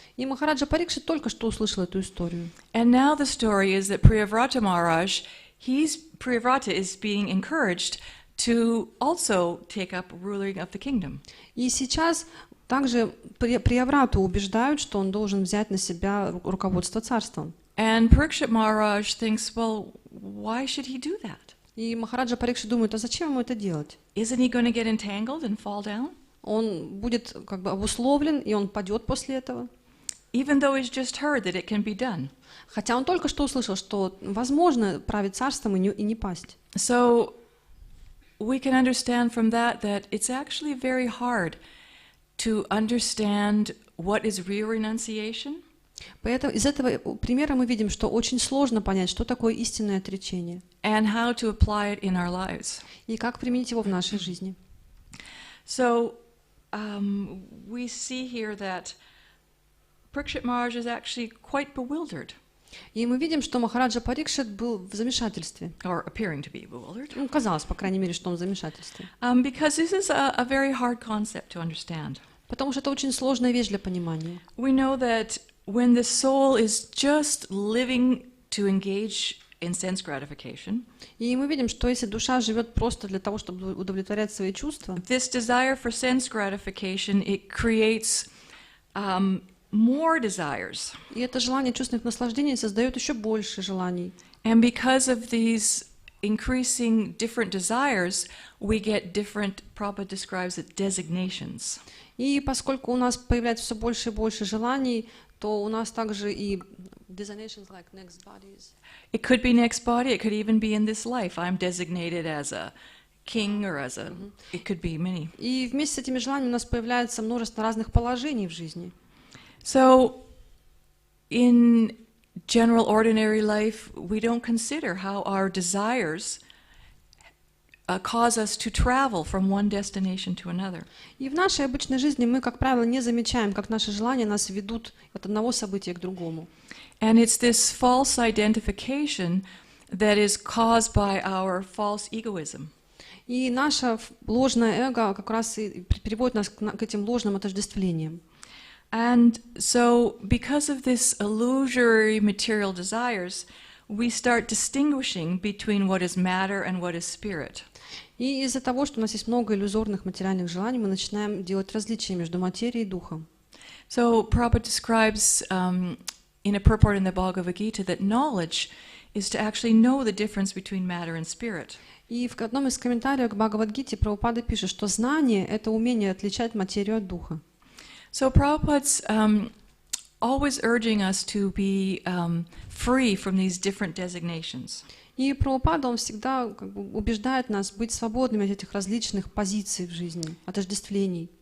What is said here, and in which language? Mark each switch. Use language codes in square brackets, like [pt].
[ru] И Махараджа Парикшит только что услышал эту историю. [en] And now the story is that Priyavrata Maharaj, Priyavrata is being encouraged to also take up ruling of the kingdom. [ru] И сейчас также Прияврату убеждают, что он должен взять на себя руководство царством. [en] And Parikshit Maharaj thinks, well, why should he do that? [ru] И Махараджа Парикшит думает, а зачем ему это делать? [en] Isn't he going to get entangled and fall down? [ru] Он будет как бы обусловлен, и он падет после этого. [en] Even though he's just heard that it can be done. [ru] Хотя он только что услышал, что возможно править царством и не пасть. [en] So we can understand from that it's actually very hard to understand what is real renunciation. [ru] Поэтому из этого примера мы видим, что очень сложно понять, что такое истинное отречение. [en] And how to apply it in our lives. [ru] И как применить его в нашей жизни. [en] So we see here that Parikshit Maharaj is actually quite bewildered. [ru] И мы видим, что Махараджа Парикшит был в замешательстве. [en] Or appearing to be bewildered. [ru] Ну, казалось, по крайней мере, что он в замешательстве. [en] Because this is a very hard concept to understand. [ru] Потому что это очень сложная вещь для понимания. [en] We know that when the soul is just living to engage in sense gratification, [ru] и мы видим, что если душа живет просто для того, чтобы удовлетворять свои чувства, [en] this desire for sense gratification, it creates more desires. [ru] И это желание чувственных наслаждений создает еще больше желаний. [en] And because of these increasing different desires, we get different, Prabhupada describes it, designations. [ru] И поскольку у нас появляется все больше и больше желаний, то у нас также и [en] designations like next bodies. It could be next body, it could even be in this life. I'm designated as a king or as a, it could be many. [ru] И вместе с этими желаниями у нас появляется множество разных положений в жизни. [en] So, in general ordinary life, we don't consider how our desires cause us to travel from one destination to another. [ru] И в нашей обычной жизни мы, как правило, не замечаем, как наши желания нас ведут от одного события к другому. [en] And it's this false identification that is caused by our false egoism. [ru] И наше ложное эго как раз и приводит нас к этим ложным отождествлениям. [en] And so, because of this illusory material desires, we start distinguishing between what is matter and what is spirit. [ru] И из-за того, что у нас есть много иллюзорных материальных желаний, мы начинаем делать различия между материей и духом. [en] So, Prabhupada describes in a purport in the Bhagavad Gita that knowledge is to actually know the difference between matter and spirit. [ru] И в одном из комментариев к Бхагавад-гите Прабхупада пишет, что знание — это умение отличать материю от духа. [en] So Prabhupada's always urging us to be free from these different designations. [ru] И Прабхупада, он всегда как бы убеждает нас быть свободными от этих различных позиций в жизни, отождествлений.